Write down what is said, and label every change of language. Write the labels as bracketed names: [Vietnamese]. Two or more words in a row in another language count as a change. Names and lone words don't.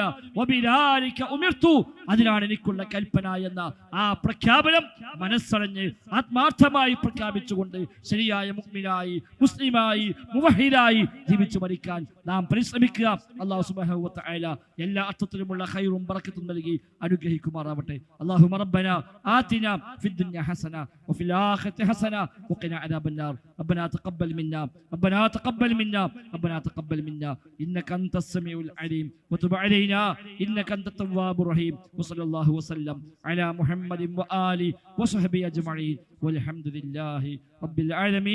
[Arabic] وبذلك أمرت, [Malayalam] അതിനാണ് എനിക്കുള്ള കൽപ്പന എന്ന ആ പ്രഖ്യാപനം മനസ്സറിഞ്ഞ് ആത്മാർത്ഥമായി പ്രഖ്യാപിച്ചുകൊണ്ട് ശരിയായ മുഅ്മിനായി മുസ്ലിമായി മുവഹിദായി ജീവിച്ചു മരിക്കാൻ നാം പരിശ്രമിക്കുക. [Arabic] الله سبحانه وتعالى [Malayalam] എല്ലാ അർത്ഥത്തിലുമുള്ള ഖൈറും ബറക്കത്തും നൽകി അനുഗ്രഹിക്കുമാറാവട്ടെ. [Arabic] اللهم ربنا آتنا في الدنيا حسنة وفي الآخرة حسنة وقنا عذاب النار. ربنا تقبل منا ربنا تقبل منا ربنا تقبل منا إنك أنت السميع العليم وتب علينا إنك أنت التواب الرحيم. وصلى الله وسلم على محمد وآله وصحبه أجمعين والحمد لله رب العالمين.